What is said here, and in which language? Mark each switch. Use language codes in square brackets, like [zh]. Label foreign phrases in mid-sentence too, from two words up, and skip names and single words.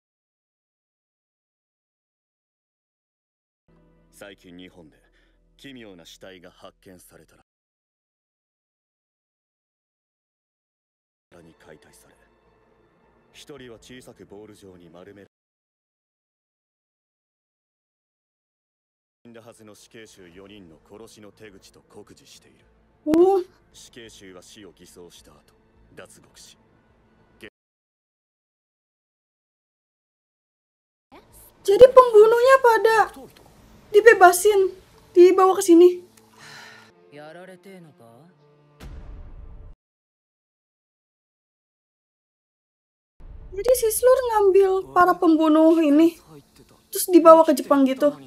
[ja] 最近日本で奇妙な死体が発見されたらに解体され、一人は小さくボール状に丸められ、死んだはずの死刑囚4人の殺しの手口と酷似している。死刑囚は死を偽装した後脱獄し、 [id] Jadi pembunuhnya pada dibebasin, dibawa ke sini. Jadi si Slur ngambil para pembunuh ini, terus dibawa ke Jepang gitu.